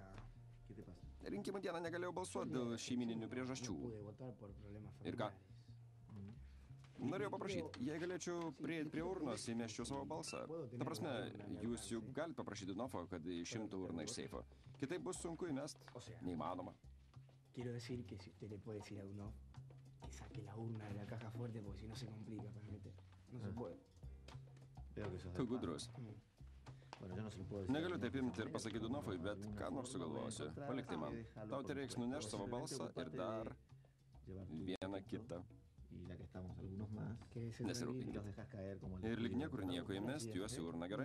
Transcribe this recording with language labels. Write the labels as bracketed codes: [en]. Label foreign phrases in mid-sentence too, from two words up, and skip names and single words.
[lt] Rinkimų dieną negalėjau balsuoti dėl šeimininių priežasčių. Ir ką? Norėjau paprašyti, jei galėčiau prieiti prie urnos, įmeščiau savo balsą. Ta prasme, jūs juk galite paprašyti Nofo, kad išimtų urną iš seifo. Kitaip bus sunku įmest. Neįmanoma. [es] Quiero decir que si usted le puede decir a uno que saque la urna de la caja fuerte, porque si no se complica para meter. No se puede. [lt] Tu gudrus. Negaliu taip imti ir pasakyti Nofui, bet ką nors sugalvosiu. Palik tai man. Tau tai reiks nunešti savo balsą ir dar vieną kitą. Nesirūpinkit. Ir lyg niekur nieko įmest juos į urną, gerai?